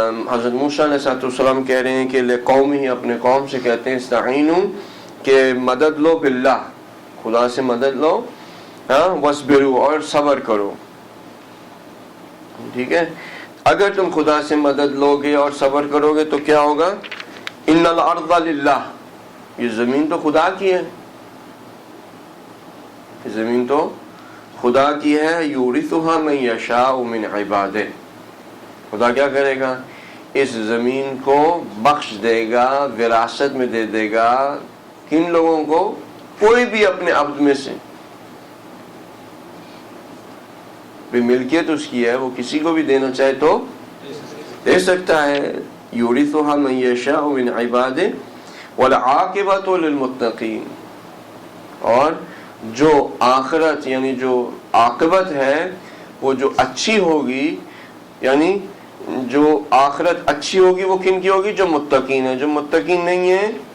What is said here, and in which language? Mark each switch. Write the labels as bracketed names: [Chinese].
[Urdu] حضرت موسیٰ علیہ السلام کہہ رہے ہیں کہ لقومہ ہی اپنے قوم سے کہتے ہیں استعینوا کہ مدد لو باللہ، خدا سے مدد لو، واصبروا اور صبر کرو. ٹھیک ہے، اگر تم خدا سے مدد لو گے اور صبر کرو گے تو کیا ہوگا؟ [Arabic] ان الارض للہ، [Urdu] یہ زمین تو خدا کی ہے، زمین تو خدا کی ہے. [Arabic] یورثھا من یشاء من عبادہ، [Urdu] خدا کیا کرے گا؟ اس زمین کو بخش دے گا، وراثت میں دے دے گا. کن لوگوں کو؟ کوئی بھی اپنے عبد میں سے. ملکیت اس کی ہے، وہ کسی کو بھی دینا چاہے تو دے سکتا ہے. [Arabic] یورثھا من یشاء من عبادہ والعاقبۃ للمتقین، [Urdu] اور جو آخرت یعنی جو عاقبت ہے وہ جو اچھی ہوگی، یعنی جو آخرت اچھی ہوگی وہ کن کی ہوگی؟ جو متقین ہیں. جو متقین نہیں ہیں